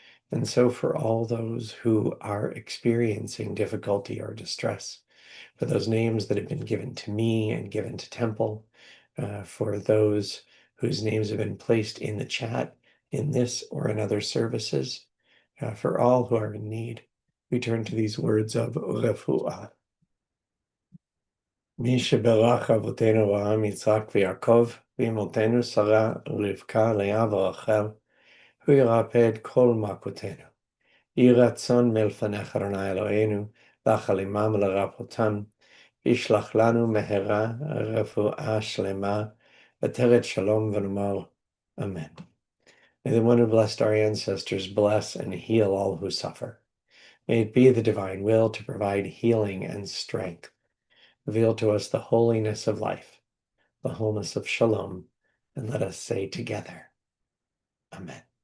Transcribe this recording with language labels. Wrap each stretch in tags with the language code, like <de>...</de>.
<en>And so for all those who are experiencing difficulty or distress, for those names that have been given to me and given to Temple, for those whose names have been placed in the chat in this or in other services, for all who are in need, we turn to these words of refuah.</en> <he>מי שבירך אבותינו אברהם, יצחק ויעקב, ואמותינו שרה, רבקה, לאה ורחל, הוא ירפא את כל מכותינו. יהי רצון מלפניך אדוני אלוהינו, לחל עמם לרפאותם, וישלח לנו מהרה רפואה שלמה, ותרד שלום ונאמר, Amen.</he> <en>May the one who blessed our ancestors bless and heal all who suffer. May it be the divine will to provide healing and strength. Reveal to us the holiness of life, the wholeness of shalom, and let us say together, Amen.</en>